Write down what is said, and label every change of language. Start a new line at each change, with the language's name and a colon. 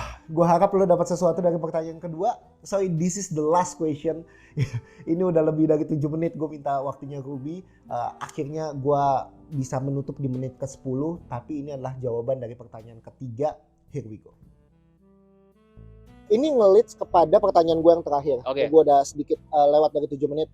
Indonesian: Gue harap lo dapat sesuatu dari pertanyaan kedua.
English: So this is the last question.
Indonesian: Ini udah lebih dari 7 menit gue minta waktunya Ruby. Akhirnya gue bisa menutup di menit ke-10. Tapi ini adalah jawaban dari pertanyaan ketiga.
English: Here we go.
Indonesian: Ini nge-leads kepada pertanyaan gue yang terakhir. Okay. Gue udah sedikit lewat dari 7 menit.